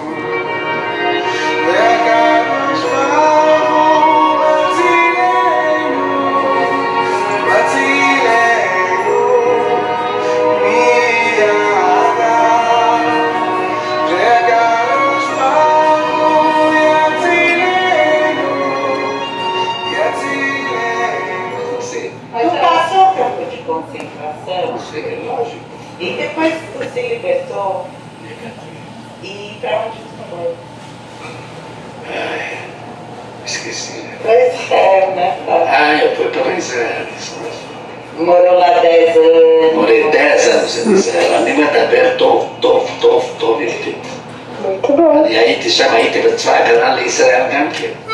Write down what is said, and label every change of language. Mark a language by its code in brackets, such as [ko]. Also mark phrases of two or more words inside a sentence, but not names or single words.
[he] והקדוש ברוך הוא מצילנו, מצילנו מידם. והקדוש ברוך הוא יצילנו, יצילנו. [pt] Tu passou o campo de concentração? Sim, lógico. E depois você se libertou? E pra onde você foi? Esqueci. Pois é, né? Eu fui para Israelis. Morou lá 10 anos. Morei 10 anos em Israel. [he] אני מדבר טוב עברית. [pt] Muito bom. [he] אני הייתי שם, הייתי בצבא ההגנה לישראל גם כן.